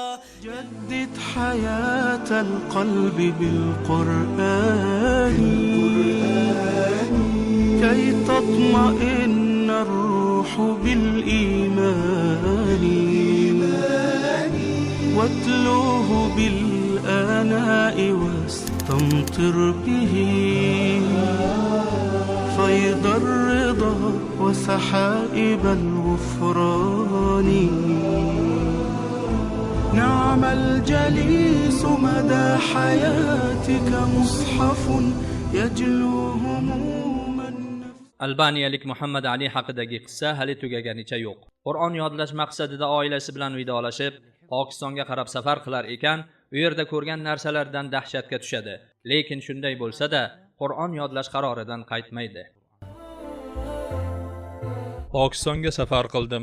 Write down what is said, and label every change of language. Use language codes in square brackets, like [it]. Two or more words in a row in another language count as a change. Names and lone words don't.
[ar] جدد حياة القلب بالقرآن كي تطمئن الروح بالإيمان واتلوه بالآناء واستمطر به فيض الرضا وسحائب الغفران نعم الجليس مدى حياتك مصحف يجلو هموم النفس. [uz] Albaniyalik Muhammad Ali haqidagi qissa hali tugaganicha yo'q. Qur'on yodlash maqsadida oilasi bilan vidolashib, Pokistonga qarab safar qilar ekan, u yerda ko'rgan narsalardan dahshatga tushadi. Lekin shunday bo'lsa-da, Qur'on yodlash qaroridan qaytmaydi. Pokistonga safar qildim.